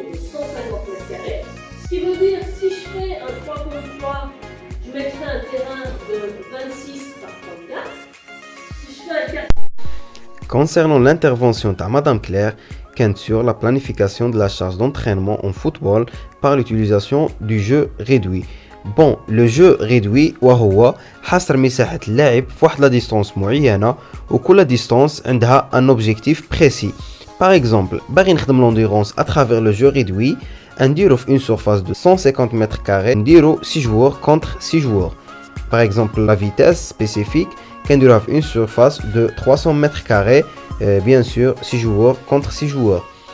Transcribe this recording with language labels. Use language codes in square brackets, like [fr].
[fr] Ce qui veut dire, si je fais un 3 contre 3, je mettrai un terrain de 26 par 34. Si je fais un 4... Concernant l'intervention de Madame Claire, qu'est sur la planification de la charge d'entraînement en football par l'utilisation du jeu réduit. Le jeu réduit [ar] وهو حصر مساحة اللاعب في واحد لا ديستانس معينة، وكل ديستانس عندها [fr] un objectif précis. Par exemple, [ar] باغي نخدم [fr] l'endurance à travers le jeu réduit، [ar] نديرو في [fr] une surface de 150 mètres carrés، نديرو 6 joueurs contre 6 joueurs. Par exemple, la vitesse spécifique [ar] كنديروها في [fr] une surface de 300 mètres carrés، bien sûr 6 joueurs contre 6 joueurs.